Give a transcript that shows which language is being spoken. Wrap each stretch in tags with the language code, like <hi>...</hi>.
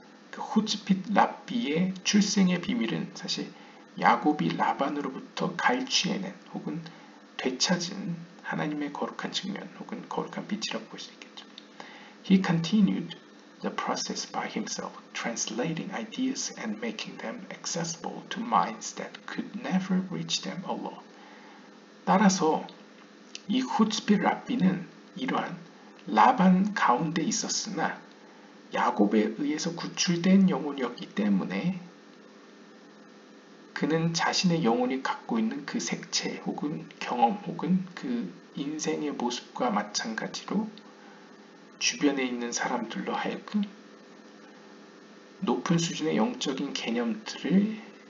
<ko>그 후츠핏 랍비의 출생의 비밀은 사실 야곱이 라반으로부터 갈취해낸 혹은 되찾은 하나님의 거룩한 측면 혹은 거룩한 빛이라고 볼 수 있겠죠.</ko> <en>He continued the process by himself, translating ideas and making them accessible to minds that could never reach them alone.</en> <ko>따라서 이 후츠핏 랍비는 이러한 라반 가운데 있었으나 야곱에 의해서 구출된 영혼이었기 때문에 그는 자신의 영혼이 갖고 있는 그 색채 혹은 경험 혹은 그 인생의 모습과 마찬가지로 주변에 있는 사람들로 하여금 높은 수준의 영적인 개념들을</ko>